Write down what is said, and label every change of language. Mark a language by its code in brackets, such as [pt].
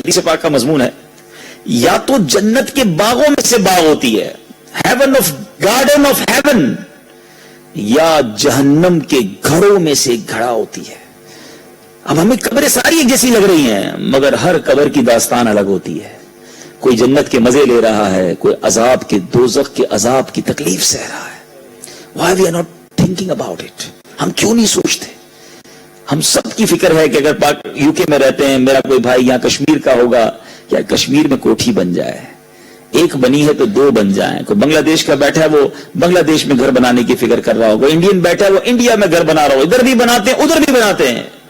[ur] حدیث پاک کا مضمون ہے, یا تو جنت کے باغوں میں سے باغ ہوتی ہے, [en] heaven of garden of heaven, [ur] یا جہنم کے گھڑوں میں سے گھڑا ہوتی ہے. اب ہمیں قبریں ساری ایک جیسی لگ رہی ہیں, مگر ہر قبر کی داستان الگ ہوتی ہے. کوئی جنت کے مزے لے رہا ہے, کوئی عذاب کے, دوزخ کے عذاب کی تکلیف سہ رہا ہے. [en] Why we are not thinking about it? [ur] ہم کیوں نہیں سوچتے؟ ہم سب کی فکر ہے کہ اگر پاک یو کے میں رہتے ہیں, میرا کوئی بھائی یہاں کشمیر کا ہوگا, یا کشمیر میں کوٹھی بن جائے, ایک بنی ہے تو 2 بن جائیں. کوئی بنگلہ دیش کا بیٹھا ہے وہ بنگلہ دیش میں گھر بنانے کی فکر کر رہا ہوگا, انڈین بیٹھا ہے وہ انڈیا میں گھر بنا رہا ہو, ادھر بھی بناتے ہیں ادھر بھی بناتے ہیں.